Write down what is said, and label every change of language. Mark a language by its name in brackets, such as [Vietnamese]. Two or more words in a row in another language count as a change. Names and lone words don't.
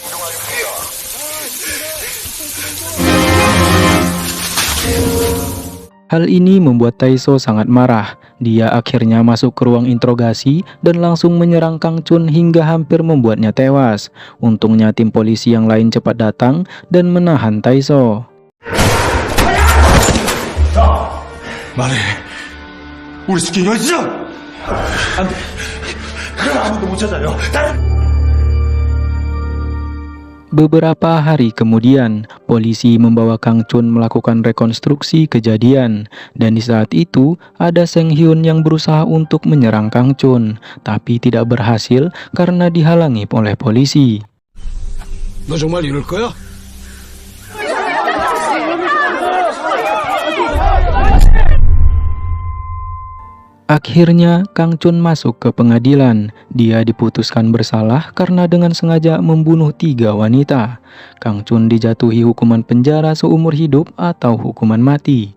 [Indonesian] Hal ini membuat Tae-so sangat marah. Dia akhirnya masuk ke ruang interogasi dan langsung menyerang Kang Chun hingga hampir membuatnya tewas. Untungnya tim polisi yang lain cepat datang dan menahan Tae-so. [Korean] 말해. 우리 스킨 여지죠? 안 돼. 그럼 아무도 못 찾아요. [Indonesian] Beberapa hari kemudian, polisi membawa Kang Chun melakukan rekonstruksi kejadian. Dan di saat itu, ada Seng Hyun yang berusaha untuk menyerang Kang Chun, tapi tidak berhasil karena dihalangi oleh polisi. [Korean] 너 정말 이럴 거야? [Indonesian] Akhirnya, Kang Chun masuk ke pengadilan. Dia diputuskan bersalah karena dengan sengaja membunuh 3 wanita. Kang Chun dijatuhi hukuman penjara seumur hidup atau hukuman mati.